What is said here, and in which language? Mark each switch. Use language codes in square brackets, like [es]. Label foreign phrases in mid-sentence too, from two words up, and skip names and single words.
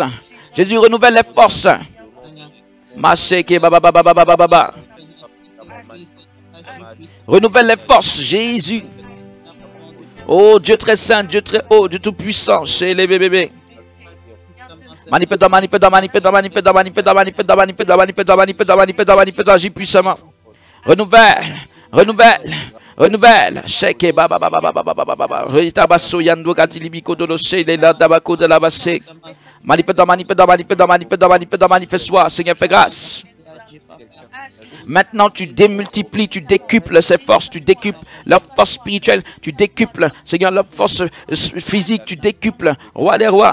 [fr] Jésus, renouvelle les forces. Renouvelle les forces, Jésus. Oh Dieu très saint, Dieu très haut, Dieu tout puissant, chez les bébés. Manifeste-toi, manifeste-toi, manifeste-toi, manifeste-toi, manifeste-toi, manifeste-toi, manifeste-toi, manifeste-toi, manifeste-toi, manifeste-toi, manifeste-toi, agis puissamment. Renouvelle, renouvelle, renouvelle. Cheke baba baba baba baba baba. Retabasso yando katilibiko doloshe le la tabako de la basse. Manifeste-toi, manifeste-toi, manifeste-toi, manifeste-toi, manifeste-toi, manifeste-toi. Seigneur, fais grâce. Maintenant, tu démultiplies, tu décuples ces forces, tu décuples leur force spirituelle, tu décuples, Seigneur, leur force physique, tu décuples, roi des rois.